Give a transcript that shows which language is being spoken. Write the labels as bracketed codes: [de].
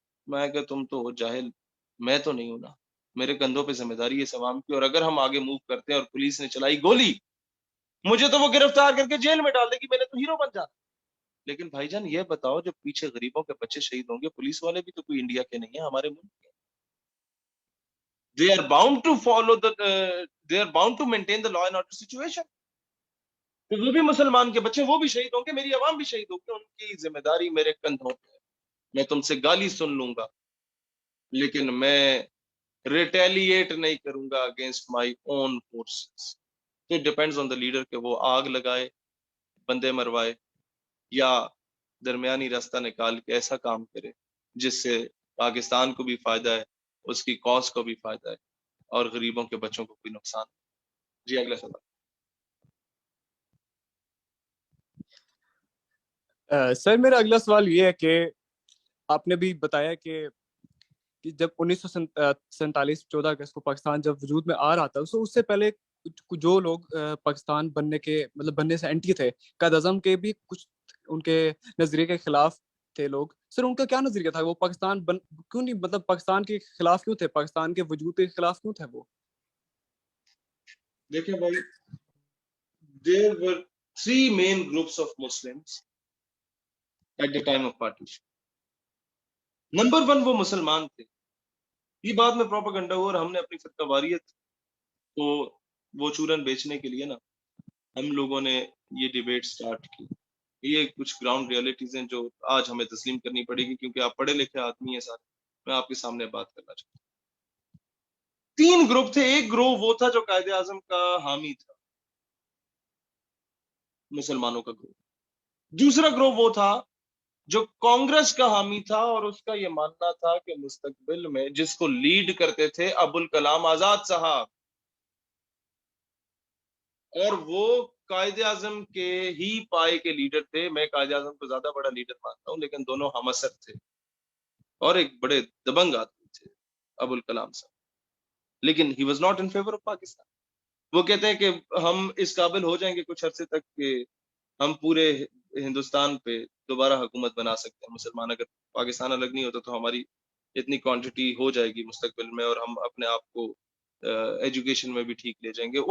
[ur] میں کہا تم تو ہو جاہل, میں تو نہیں ہوں نا. میرے کندھوں پہ ذمہ داری ہے اس عوام کی, اور اگر ہم آگے موو کرتے ہیں اور پولیس نے چلائی گولی, مجھے تو وہ گرفتار کر کے جیل میں ڈال دے گی, میں نے تو ہیرو بن جانا. لیکن بھائی جان یہ بتاؤ, جب پیچھے غریبوں کے بچے شہید ہوں گے, پولیس والے بھی تو کوئی انڈیا کے نہیں ہیں, ہمارے ملک کے. [en] They are bound to follow they are bound to maintain the law and order situation. [ur] تو وہ بھی مسلمان کے بچے, وہ بھی شہید ہوں گے, میری عوام بھی شہید ہوگی, ان کی ذمہ داری میرے کندھوں پہ ہے. میں تم سے گالی سن لوں گا لیکن میں ریٹیلیٹ نہیں کروں گا [en] Against my own forces. It depends on the leader [ur] کہ وہ آگ لگائے, بندے مروائے, یا درمیانی راستہ نکال کے ایسا کام کرے جس سے پاکستان کو بھی فائدہ ہے, اس کی کاز کو بھی فائدہ ہے, اور غریبوں کے بچوں کو کوئی نقصان. جی اگلا سوال. سر میرا اگلا سوال یہ ہے کہ آپ نے بھی بتایا کہ جب 1947 14 اگست کو پاکستان جب وجود میں آ رہا تھا, اس سے پہلے جو لوگ پاکستان بننے سے اینٹی تھے, قائد اعظم کے بھی کچھ ان کے نظریے کے خلاف تھے لوگ. سر ان کا کیا نظریہ تھا؟ وہ پاکستان کیوں نہیں, مطلب پاکستان کے خلاف کیوں تھے, پاکستان کے وجود کے خلاف کیوں تھے وہ؟ دیکھیں بھائی, [en] there were three main groups of Muslims at the time of partition. [ur] Number 1 وہ مسلمان تھے. یہ بعد میں پروپیگنڈا ہوا, اور ہم نے اپنی فرقہ واریت کو وہ چورن بیچنے کے لیے نا, ہم لوگوں نے یہ ڈیبیٹ سٹارٹ کی. یہ کچھ گراؤنڈ ریئلٹیز ہیں جو آج ہمیں تسلیم کرنی پڑے گی, کیونکہ آپ پڑھے لکھے آدمی ہیں سارے. میں آپ کے سامنے بات کرنا چاہتا ہوں. 3 گروپ تھے. ایک گروہ وہ تھا جو قائد اعظم کا حامی تھا, مسلمانوں کا گروہ. دوسرا گروہ وہ تھا جو کانگریس کا حامی تھا, اور اس کا یہ ماننا تھا کہ مستقبل میں جس کو لیڈ کرتے تھے ابوالکلام آزاد صاحب, اور وہ قائد اعظم کے ہی پائے کے لیڈر تھے. میں قائد اعظم کو زیادہ بڑا لیڈر مانتا ہوں, لیکن دونوں ہم اثر تھے, اور ایک بڑے دبنگ آدمی تھے ابوالکلام صاحب. لیکن [en] he was not in favor of Pakistan. [ur] وہ کہتے ہیں کہ ہم اس قابل ہو جائیں گے کچھ عرصے تک کہ ہم پورے ہندوستان پہ دوبارہ حکومت بنا سکتے ہیں مسلمان. اگر پاکستان الگ نہیں ہوتا تو ہماری اتنی کوانٹٹی ہو جائے گی مستقبل میں, اور ہم اپنے آپ کو ایجوکیشن میں بھی ٹھیک لے جائیں گے.